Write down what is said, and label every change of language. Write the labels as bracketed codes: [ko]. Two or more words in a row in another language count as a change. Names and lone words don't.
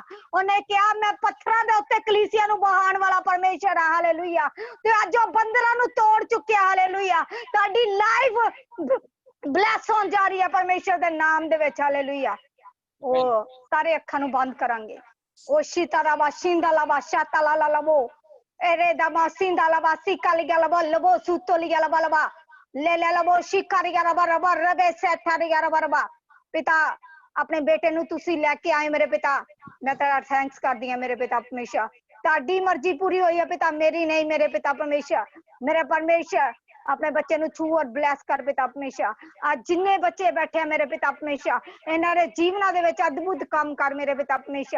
[pa] ਉਹਨੇ ਕਿਹਾ ਮੈਂ ਪੱਥਰਾਂ ਦੇ ਉੱਤੇ ਕਲੀਸਿਆ ਨੂੰ ਬਹਾਉਣ ਵਾਲਾ ਪਰਮੇਸ਼ਰ ਆ। ਹਾਲੇਲੂਇਆ। ਤੇ ਅੱਜ ਉਹ ਬੰਧਨਾਂ ਨੂੰ ਤੋੜ ਚੁੱਕਿਆ। ਹਾਲੇਲੂਇਆ। ਤੁਹਾਡੀ [en] life bless [pa] ਹੋਣ ਜਾ ਰਹੀ ਹੈ ਪਰਮੇਸ਼ਰ ਦੇ ਨਾਮ ਦੇ ਵਿੱਚ। ਹਾਲੇਲੂਇਆ। ਉਹ ਸਾਰੇ ਅੱਖਾਂ ਨੂੰ ਬੰਦ ਕਰਾਂਗੇ। ਉਹ ਸ਼ੀਤਾਰਾਵਾ ਸ਼ਿੰਦਾਲਾਵਾ ਸ਼ਾਤਾਲਾਲਾ ਲਵੋ ere da masinda la basika li galabo lobo suto li galaba le le lobo shikari galaba raba rabe setari galaba raba। ਪਿਤਾ ਆਪਣੇ ਬੇਟੇ ਨੂੰ ਤੁਸੀਂ ਲੈ ਕੇ ਆਏ ਮੇਰੇ ਪਿਤਾ, ਮੈਂ ਤੇਰਾ ਥੈਂਕਸ ਕਰਦੀ ਹਾਂ ਮੇਰੇ ਪਿਤਾ ਪਰਮੇਸ਼ਰ। ਤੁਹਾਡੀ ਮਰਜ਼ੀ ਪੂਰੀ ਹੋਈ ਹੈ ਪਿਤਾ, ਮੇਰੀ ਨਹੀਂ ਮੇਰੇ ਪਿਤਾ ਪਰਮੇਸ਼ਰ। ਮੇਰੇ ਪਰਮੇਸ਼ਰ ਆਪਣੇ ਬੱਚੇ ਨੂੰ ਛੂ ਔਰ ਬਲੈਸ ਕਰ ਪਿਤਾ ਪਰਮੇਸ਼ਰ। ਅੱਜ ਜਿੰਨੇ ਬੱਚੇ ਬੈਠੇ ਆ ਮੇਰੇ ਪਿਤਾ ਪਰਮੇਸ਼ਰ, ਇਹਨਾਂ ਦੇ ਜੀਵਨਾਂ ਦੇ ਵਿੱਚ ਅਦਭੁਤ ਕੰਮ ਕਰ ਮੇਰੇ ਪਿਤਾ ਪਰਮੇਸ਼ਰ।